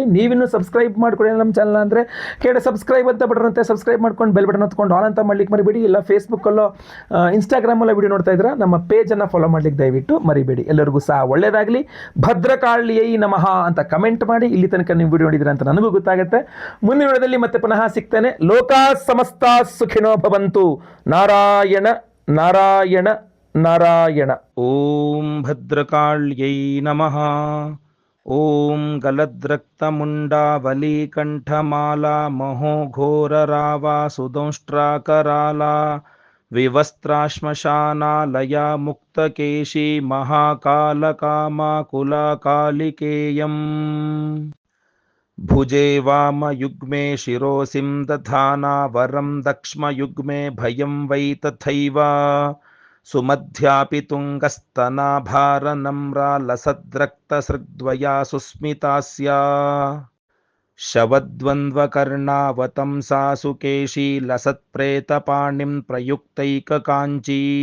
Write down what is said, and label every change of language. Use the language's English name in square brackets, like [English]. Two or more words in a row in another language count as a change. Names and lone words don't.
[Kannada] ನೀವಿನ್ನೂ ಸಬ್ಸ್ಕ್ರೈಬ್ ಮಾಡ್ಕೊಳ್ಳಿ ನಮ್ಮ ಚಾನಲ್ ಅಂದರೆ ಕೆಳಗಡೆ ಸಬ್ಸ್ಕ್ರೈಬ್ ಅಂತ ಬಟನ್ ಸಬ್ಸ್ಕ್ರೈಬ್ ಮಾಡ್ಕೊಂಡು ಬೆಲ್ ಬಟನ್ ಹೊತ್ಕೊಂಡು ಆಲ್ ಅಂತ ಮಾಡ್ಲಿಕ್ಕೆ ಮರಿಬೇಡಿ. ಇಲ್ಲ ಫೇಸ್ಬುಕ್ಕಲ್ಲೋ ಇನ್ಸ್ಟಾಗ್ರಾಮಲ್ಲೋ ವಿಡಿಯೋ ನೋಡ್ತಾ ಇದ್ರೆ ನಮ್ಮ ಪೇಜನ್ನು ಫಾಲೋ ಮಾಡ್ಲಿಕ್ಕೆ ದಯವಿಟ್ಟು ಮರಿಬೇಡಿ. ಎಲ್ಲರಿಗೂ ಸಹ ಒಳ್ಳೆಯದಾಗಲಿ. [Sanskrit] भद्रकालियै नमः [Kannada] ಅಂತ ಕಮೆಂಟ್ ಮಾಡಿ. ಇಲ್ಲಿ ತನಕ ನೀವು ವಿಡಿಯೋ ನೋಡಿದ್ರೆ ಅಂತ ನನಗೂ ಗೊತ್ತಾಗುತ್ತೆ. ಮುಂದಿನ ವಿಡಿಯೋದಲ್ಲಿ ಮತ್ತೆ ಪುನಃ ಸಿಗ್ತೇನೆ. [Sanskrit] लोका समस्त सुखिनो भवन्तु. [Kannada] ನಾರಾಯಣ ನಾರಾಯಣ ನಾರಾಯಣ. [Sanskrit] ॐ भद्रकाल्यै नमः. ॐ गलद्रक्तमुण्डावलीकण्ठमाला महोघोररावा सुदंष्ट्राकराला विवस्त्राश्मशानालय मुक्तकेशि महाकालकामाकुलकालिकेयम्. भुजे वामयुग्मे शिरोसिं दधाना वरं दक्ष्मयुग्मे भयं वै तथैव. सुमध्यापि तुङ्गस्तनाभारनम्रा लसद्रक्तसृग्द्वया सुस्मितास्य. शवद्वन्द्वकर्णावतंसा सुकेशि लसत्प्रेतपाणिं प्रयुक्तैककाञ्ची.